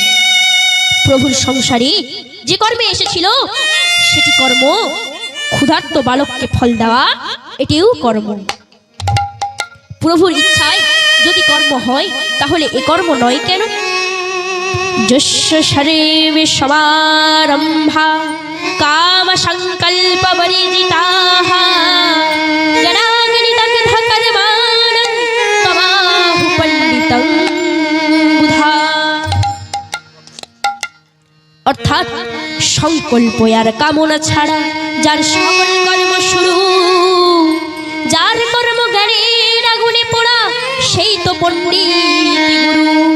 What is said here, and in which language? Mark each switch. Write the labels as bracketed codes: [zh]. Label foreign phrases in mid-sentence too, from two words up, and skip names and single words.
[bn] প্রভুর সংসারে যে কর্মে এসেছিল সেটি কর্ম, ক্ষুধার্ত বালককে ফল দেওয়া এটিও কর্ম। প্রভুর ইচ্ছায় যদি কর্ম হয় তাহলে এ কর্ম নয় কেন? [sa] যস্য শরীরে সমারম্ভা কাম সংকল্প বর্জিতাঃ জনাগ্নিতং ধকর্মাণং তমাহু পণ্ডিতং বুধা। [bn] অর্থাৎ সংকল্প আর কামনা ছাড়া যার সকল কর্ম শুরু, যার কর্ম জ্ঞানের আগুনে পোড়া, সেই তো পণ্ডিত গুরু।